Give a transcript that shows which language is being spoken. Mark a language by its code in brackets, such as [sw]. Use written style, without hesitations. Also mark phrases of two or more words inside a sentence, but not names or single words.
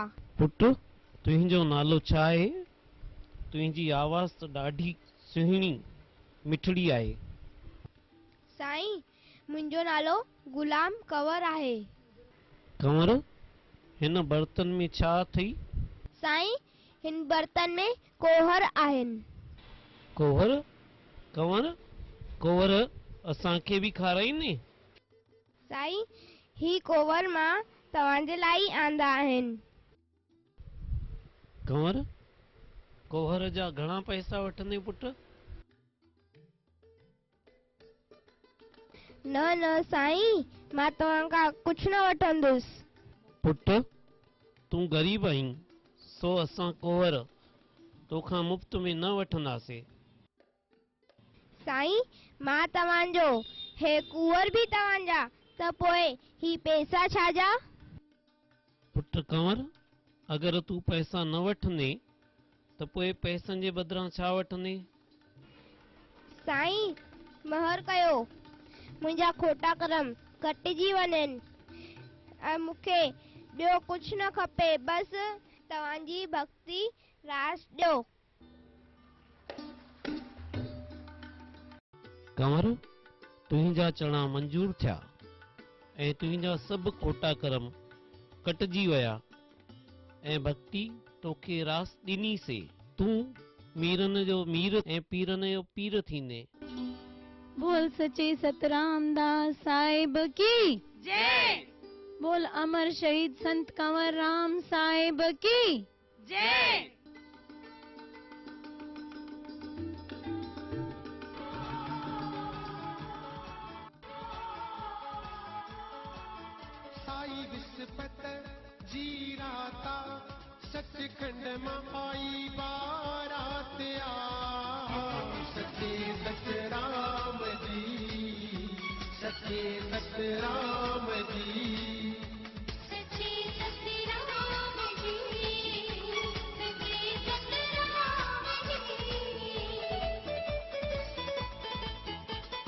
[sd] पुट, तुंहिंजो नालो छा आहे? तुंहिंजी आवाज़ तो ॾाढी सुहिणी मिठड़ी आहे। साईं मुंहिंजो नालो गुलाम कंवर आहे। कंवर, हिन बर्तन में छा अथई? साईं हिन बर्तन में कोहर आहिनि। कोहर? कंवर, कोहर असांखे भी खाराईंदे? साईं ही कोहर मां तव्हांजे लाइ आंदा आहिनि। कंवर, कोहर जा घणा पैसा वठंदे पुट? न न साईं, मां तव्हां खां कुझु न वठंदुसि। पुट, तूं गरीब आहीं, सो असां कोहर तोखां मुफ्त में न वठंदासीं। साईं मां तव्हांजो, हे कुंवर भी तव्हांजा, त पोइ ही पैसा छाजा? पुट कंवर, अगर तू पैसा न वठंदे त पोइ पैसनि जे बदिरां छा वठंदे? साईं महर कयो, मुंहिंजा खोटा करम कटिजी वञनि ऐं मूंखे ॿियो कुझु न खपे, बसि तव्हांजी भक्ति रास ॾियो। कंवर, तुंहिंजा चणा मंजूर थिया ऐं तुंहिंजा सभु खोटा करम कटिजी विया ऐं भक्ति तोखे रास ॾिनी से। तूं मीरन जो मीर ऐं पीरन जो पीर थींदे। बोल सचे सतराम दास साहिब की जय। बोल अमर शहीद संत कंवर राम साहिब की जय। साई विस्पत जी राता सचखंड मां आई बारात सचे सतराम जी, सचे सतराम जी, सच्चे सतराम जी, सच्चे सतराम जी।